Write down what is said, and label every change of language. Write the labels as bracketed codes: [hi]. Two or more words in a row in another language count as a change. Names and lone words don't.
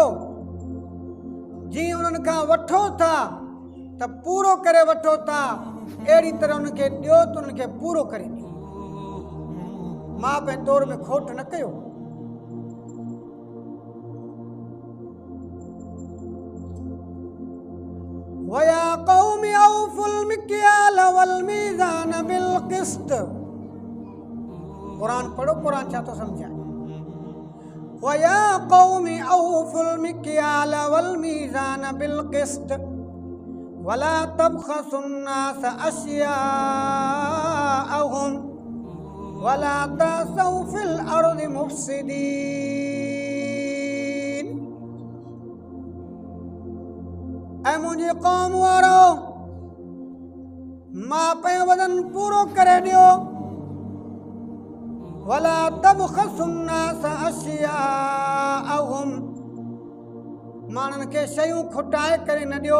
[sd] जीअं उन्हनि खां वठो था त पूरो करे वठो था, अहिड़ी तरह उन्हनि खे ॾियो त उन्हनि खे पूरो करे ॾियो। माप ऐं तौर में खोट न कयो। [ar] ويا قومي أوفوا المكيال والميزان بالقسط. [sd] क़ुरान पढ़ो, क़ुरान छा थो सम्झाए। [ar] ويا قومي أوفوا المكيال والميزان بالقسط ولا تبخسوا الناس أشياءهم ولا تعثوا في الأرض مفسدين. [sd] ऐं मुंहिंजी क़ौम वारो माप ऐं वज़न पूरो करे ॾियो। [ar] ولا تبخسوا الناس أشياءهم. [sd] माण्हुनि खे शयूं खुटाए करे न ॾियो।